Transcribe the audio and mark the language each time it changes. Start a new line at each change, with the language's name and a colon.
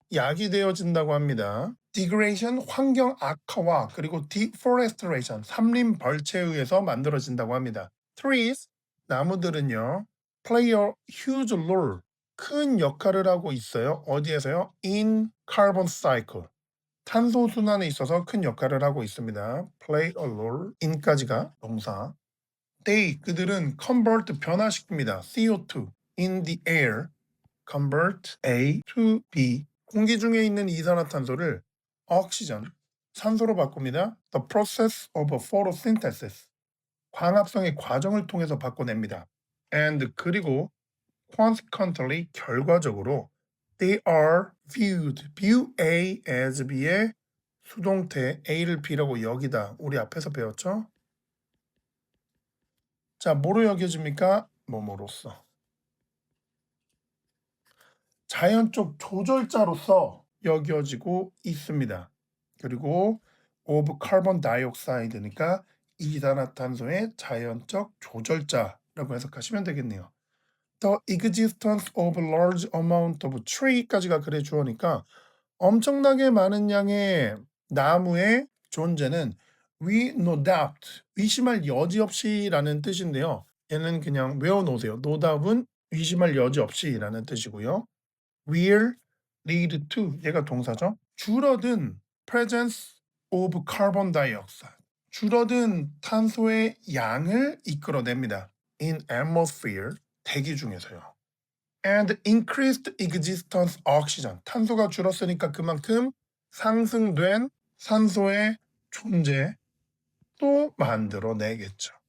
Korean: 야기되어진다고 합니다. degradation, 환경 악화와 그리고 deforestation, 산림 벌채에 의해서 만들어진다고 합니다. trees, 나무들은요,
English: play a huge role,
Korean: 큰 역할을 하고 있어요. 어디에서요?
English: in carbon cycle,
Korean: 탄소 순환에 있어서 큰 역할을 하고 있습니다. play a role, in까지가 동사. they, 그들은 convert, 변화시킵니다.
English: CO2 in the air, convert A to B,
Korean: 공기 중에 있는 이산화탄소를
English: oxygen, 산소로 바꿉니다. The process of photosynthesis,
Korean: 광합성의 과정을 통해서 바꿔냅니다. And 그리고 consequently 결과적으로 they are viewed, view A as B의 수동태 A를 B라고 여기다. 우리 앞에서 배웠죠? 자, 뭐로 여겨집니까? 뭐뭐로써. 자연적 조절자로서 여겨지고 있습니다. 그리고 of carbon dioxide니까 이산화탄소의 자연적 조절자라고 해석하시면 되겠네요.
English: The existence of large amount of tree까지가
Korean: 글의 주어니까 엄청나게 많은 양의 나무의 존재는
English: we no doubt,
Korean: 의심할 여지 없이라는 뜻인데요. 얘는 그냥 외워놓으세요. no doubt은 의심할 여지 없이라는 뜻이고요.
English: will lead to,
Korean: 얘가 동사죠. 줄어든
English: presence of carbon dioxide,
Korean: 줄어든 탄소의 양을 이끌어냅니다. in atmosphere, 대기 중에서요.
English: and increased existence oxygen,
Korean: 탄소가 줄었으니까 그만큼 상승된 산소의 존재 또 만들어내겠죠.